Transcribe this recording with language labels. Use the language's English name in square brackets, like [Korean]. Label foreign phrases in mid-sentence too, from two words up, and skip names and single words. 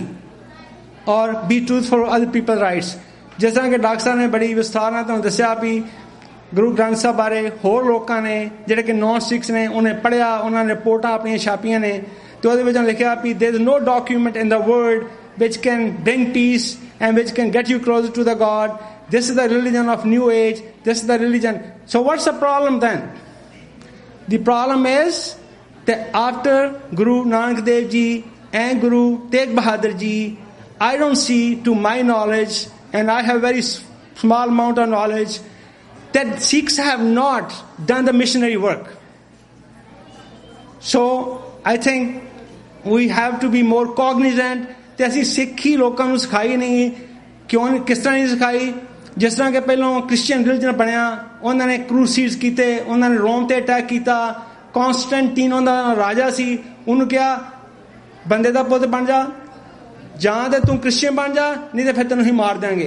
[English] Or be truthful for other people's rights. [Punjabi] ਜਿਸ ਤਰ੍ਹਾਂ ਕਿ ਡਾਕਟਰ ਸਾਹਿਬ ਨੇ ਬੜੀ ਵਿਸਥਾਰ ਨਾਲ ਤੁਹਾਨੂੰ ਦੱਸਿਆ ਵੀ ਗੁਰੂ ਗ੍ਰੰਥ ਸਾਹਿਬ ਬਾਰੇ ਹੋਰ ਲੋਕਾਂ ਨੇ ਜਿਹੜੇ ਕਿ [English] non Sikhs [Punjabi] ਨੇ ਉਹਨੇ ਪੜ੍ਹਿਆ, ਉਹਨਾਂ ਨੇ ਰਿਪੋਰਟਾਂ ਆਪਣੀਆਂ ਛਾਪੀਆਂ ਨੇ ਤੇ ਉਹਦੇ ਵਿੱਚ ਲਿਖਿਆ ਵੀ [English] there is no document in the world which can bring peace and which can get you closer to the God. This is the religion of New Age. This is the religion. So what's the problem then? The problem is that after Guru Nanak Dev Ji and Guru Tegh Bahadur Ji, I don't see, to my knowledge, and I have very small amount of knowledge, that Sikhs have not done the missionary work. So I think we have to be more cognizant [Punjabi] ਤੇ ਅਸੀਂ ਸਿੱਖੀ ਲੋਕਾਂ ਨੂੰ ਸਿਖਾਈ ਨਹੀਂ। ਕਿਉਂ, ਕਿਸ ਤਰ੍ਹਾਂ ਨਹੀਂ ਸਿਖਾਈ? ਜਿਸ ਤਰ੍ਹਾਂ ਕਿ ਪਹਿਲਾਂ [English] Christian religion [Punjabi] ਬਣਿਆ, ਉਹਨਾਂ ਨੇ ਕਰੂਸੀਡਸ ਕੀਤੇ, ਉਹਨਾਂ ਨੇ ਰੋਮ ਤੇ ਅਟੈਕ ਕੀਤਾ। ਕੌਂਸਟੈਂਟੀਨ ਉਹਦਾ ਰਾਜਾ ਸੀ, ਉਹਨੂੰ ਕਿਹਾ ਬੰਦੇ ਦਾ ਪੁੱਤ ਬਣ ਜਾ, ਜਾਂ ਤੇ ਤੂੰ ਕ੍ਰਿਸਚੀਅਨ ਬਣ ਜਾ, ਨਹੀਂ ਤੇ ਫਿਰ ਤੈਨੂੰ ਅਸੀਂ ਮਾਰ ਦਿਆਂਗੇ।